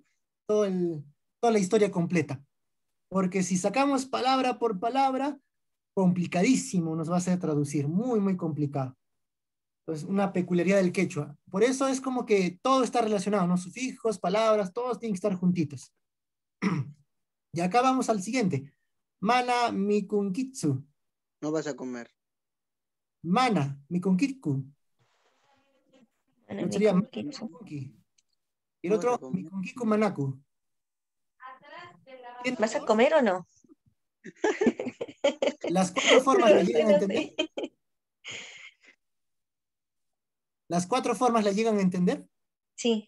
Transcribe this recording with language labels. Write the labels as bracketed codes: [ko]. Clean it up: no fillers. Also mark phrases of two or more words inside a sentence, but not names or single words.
[es] Toda la historia completa. Porque si sacamos palabra por palabra, complicadísimo nos va a hacer traducir, muy, muy complicado. Entonces, una peculiaridad del quechua. Por eso es como que todo está relacionado, ¿no? Sufijos, palabras, todos tienen que estar juntitos. Y acá vamos al siguiente. [qu] Mana mikunkitsu. [es] No vas a comer. [qu] Mana mikunkitku. [es] Bueno, Sería mana [qu] mikunkitsu. mikunki. [es] Y el No vas a otro, comer. [qu] mikunkiku manaku. ¿Entienden [es] ¿Vas a todos? comer o no? Las cuatro formas No las sé, llegan a no entender. sé. Las cuatro formas las llegan a entender. Sí,